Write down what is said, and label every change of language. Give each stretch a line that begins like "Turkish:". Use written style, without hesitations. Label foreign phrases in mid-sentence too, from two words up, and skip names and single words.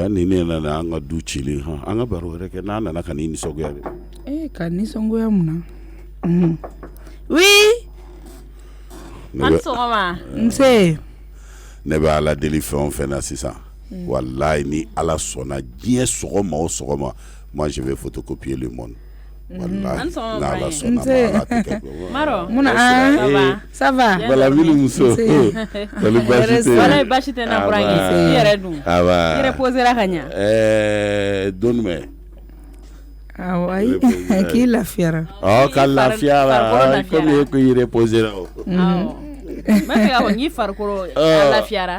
Bambara: ja ni ne nana an ka du cilen an ka baro wɛrɛ kɛ n'a nana ka ni nisɔngoya de ka nisɔngoya mun na oui an sɔgɔma nse ne bɛ ala deli fɛn o fɛn na sisan wallahi ni ala sɔnna diɲɛ sɔgɔma o sɔgɔma
French: moi je vais photocopier le monde
Bambara: wallahi n'ala sɔnna ma ala tɛ kɛ Maro munna
French: ça va
Bambara: wala mini muso wala basi tɛ na burankɛ i yɛrɛ dun i reposera ka ɲa don mɛ awɔ ayi k'i lafiyara ka lafiyara komi e ko i reposera mɛ fɛ ka fɔ n'i farikolo lafiyara